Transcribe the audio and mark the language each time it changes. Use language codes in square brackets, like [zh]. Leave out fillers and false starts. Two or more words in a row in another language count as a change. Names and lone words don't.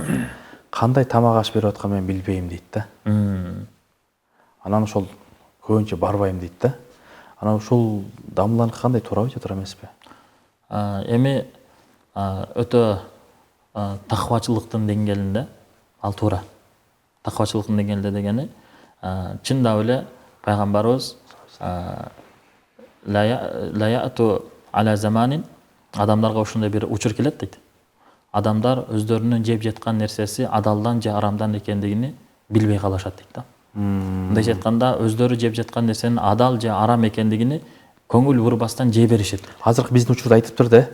[ky] Кандай тамак аш берип атканын мен билбейм дейт да. Анан ошол көбүнчө барбайм дейт да. Анан ушул дамланыкы кандай туурабы же туура эмеспи? эми өтө таквачылыктын деңгээлинде ал туура. Таквачылыктын деңгээлинде дегени чындап эле пайгамбарыбыз [ar] لا يأتو على زمانٍ, [ky] адамдарга ушундай бир учур келет дейт. Адамдар өздөрүнүн жеп жаткан нерсеси адалдан же арамдан экендигини билбей калышат дейт да. Мындайча айтканда өздөрү жеп жаткан нерсенин адал же арам экендигини көңүл бурбастан жей беришет. Азыркы биздин учурда айтыптыр да.